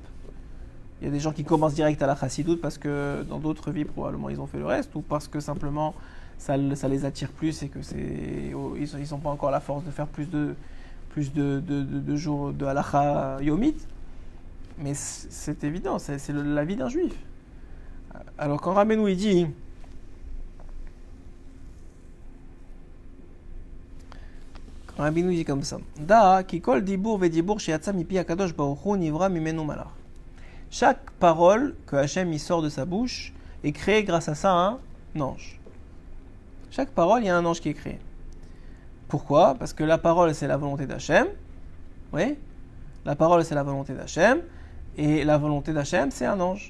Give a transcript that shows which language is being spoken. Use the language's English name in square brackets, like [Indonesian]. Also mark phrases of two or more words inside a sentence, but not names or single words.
[French] Il y a des gens qui commencent direct à la chassidoute parce que dans d'autres vies, probablement, ils ont fait le reste, ou parce que simplement, ça les attire plus et que ils n'ont pas encore la force de faire plus de jours de [Hebrew] הלכה יומית. [French] Mais c'est évident, c'est la vie d'un juif. Alors quand Rabbeinu il dit comme ça, [Hebrew] דע כי כל דיבור ודיבור שיצא מפי הקדוש ברוך הוא נברא ממנו מלאך. [French] Chaque parole que Hachem y sort de sa bouche est créée grâce à ça un ange. Chaque parole, il y a un ange qui est créé. Pourquoi ? Parce que la parole, c'est la volonté d'Hachem. Oui ? La parole, c'est la volonté d'Hachem. Et la volonté d'Hachem, c'est un ange.